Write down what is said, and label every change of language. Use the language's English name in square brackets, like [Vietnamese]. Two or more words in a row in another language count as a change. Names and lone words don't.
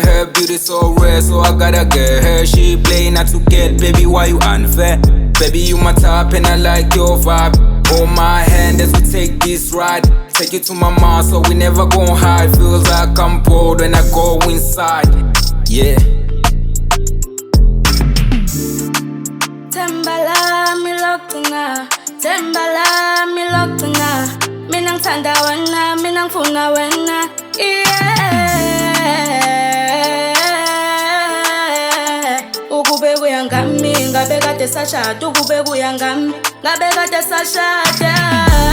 [English] Her beauty so rare, so I gotta get her. She play not to get, baby, why you unfair? Baby, you my type and I like your vibe. Hold my hand as we take this ride. Take you to my mom so we never gon' hide. Feels like I'm bored when I go inside. Yeah. [Zulu] Tembala mi loktuna, tembala mi loktuna. Mina ngithanda wena, mina ngifuna wena. Ukube kuyangami, ngabe kade sashada. Ukube kuyangami, ngabe kade sashada.